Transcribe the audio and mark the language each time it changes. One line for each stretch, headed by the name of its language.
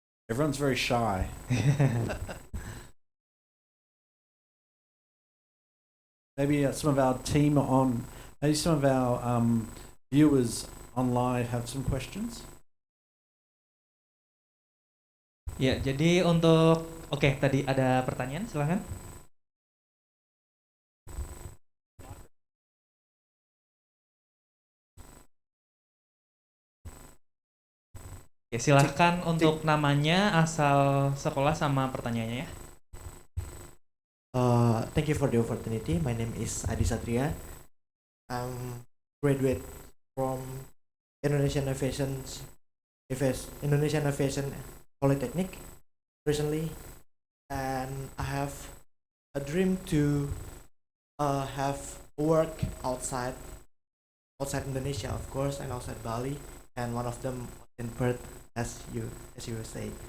English: Everyone's very shy. Maybe some of our team on, maybe some of our viewers online have some questions.
Indonesian: Ya, jadi untuk tadi ada pertanyaan, silahkan. Oke, silahkan untuk namanya, asal sekolah sama pertanyaannya ya.
English: Thank you for the opportunity. My name is Adi Satria. I'm graduate from Indonesian Aviation Polytechnic recently, and I have a dream to have work outside Indonesia, of course, and outside Bali, and one of them in Perth, as you say.